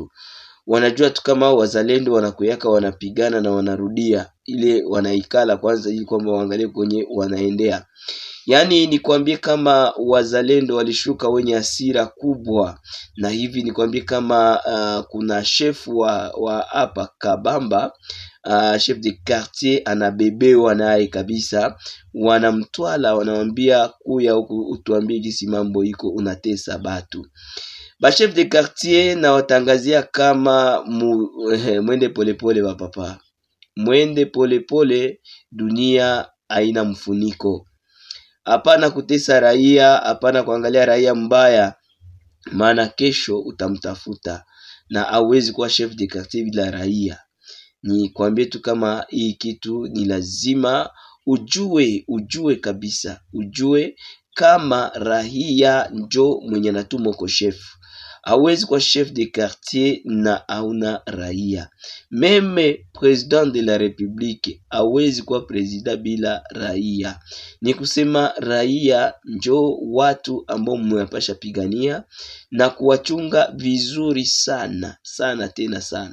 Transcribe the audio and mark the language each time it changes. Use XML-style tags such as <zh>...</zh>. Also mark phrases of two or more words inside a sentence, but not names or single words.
<sw>Wanajua tu kama wazalendo wanakuyaka wanapigana na wanarudia, ile wanaikala kwanza ili kwamba waangalie kwenye wanaendea. Yani ni kuambie kama wazalendo walishuka wenye hasira kubwa, na hivi ni kuambie kama kuna chef wa hapa Kabamba,</sw> <fr>chef de quartier</fr> <sw>anabebewa naye kabisa, wanamtwala wanamwambia kuya huku utuambie jinsi mambo iko, unatesa batu. Ba</sw> <fr>chef de quartier</fr> <sw>na watangazia kama mwende polepole wa papa, mwende polepole, dunia haina mfuniko. Hapana kutesa raia, hapana kuangalia raia mbaya, maana kesho utamtafuta, na hawezi kuwa</sw> <fr>chef de quartier</fr> <sw>bila raia. Ni kuambie tu kama hii kitu ni lazima ujue kabisa, ujue kama raia njo mwenye natumo kwa chef. Hawezi kuwa</sw> <fr>chef de quartier</fr> <sw>na hauna raia.</sw> <fr>Meme president de la republique</fr> <sw>hawezi kuwa president bila raia. Ni kusema raia njo watu ambao mwapasha pigania na kuwachunga vizuri sana sana tena sana.</sw>